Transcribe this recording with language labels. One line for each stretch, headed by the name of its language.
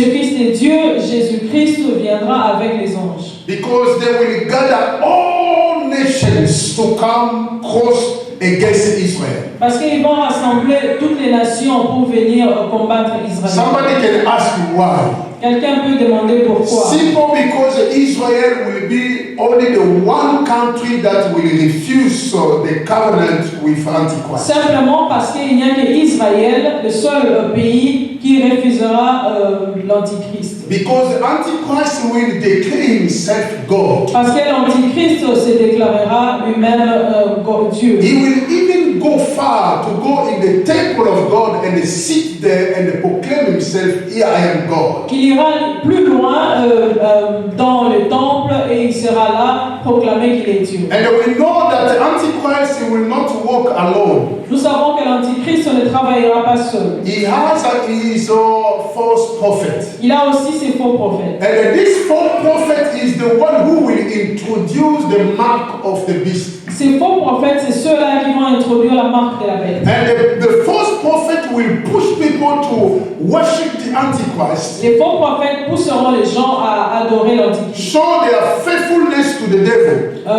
French: Le Fils de Dieu, Jésus-Christ, viendra avec les anges.
English: Because they will gather all nations to come cross against Israel.
French: Parce qu'ils vont rassembler toutes les nations pour venir combattre Israël.
English: Somebody can ask me why.
French: Quelqu'un peut demander pourquoi.
English: Simple, because Israel will be only the one country that will refuse the covenant with Antichrist.
French: Simplement parce qu'il n'y a que Israël, le seul pays qui refusera l'Antichrist.
English: Because Antichrist will declare himself God.
French: Parce que l'Antichrist se déclarera lui-même Dieu.
English: He will even go far to go in the temple of God and sit there and proclaim himself, here I am God.
French: Qu'il ira plus loin dans le temple et il sera là proclamer qu'il est Dieu.
English: And we know that the Antichrist will not walk alone.
French: Nous savons que l'Antichrist ne travaillera pas seul.
English: He has his false prophet.
French: Il a aussi ses faux prophètes.
English: And this false prophet is the one who will introduce the mark of the beast.
French: Ces faux prophètes, c'est ceux-là qui vont introduire la marque de la bête.
English: And the false prophet will push people to worship the Antichrist,
French: Les faux prophètes pousseront les gens à adorer l'Antichrist
English: show their faithfulness to the devil.